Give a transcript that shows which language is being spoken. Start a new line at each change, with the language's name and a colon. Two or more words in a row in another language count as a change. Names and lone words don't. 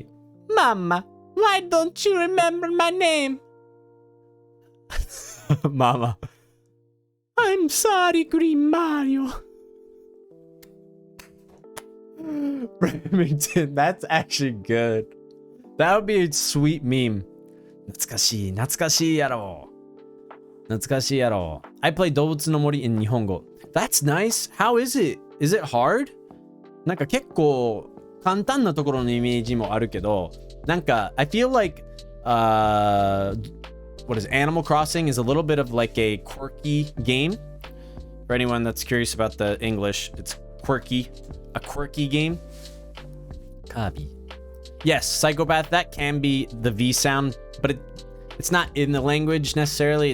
English: Mama, why don't you remember my name? Mama. I'm sorry, Green Mario. Remington, that's actually good. That would be a sweet meme.
Japanese: 懐かしい、懐かしいやろ。懐かしいやろ。
English: I play 動物の森 in 日本語。That's nice. How is it? Is it hard?
Japanese: なんか結構簡単なところのイメージもあるけど、なんか
English: I feel like what is Animal Crossing is a little bit of like a quirky game. For anyone that's curious about the English, it's quirky. A quirky game. Kabi. Yes, psychopath, that can be the V sound, but it's not in the language necessarily.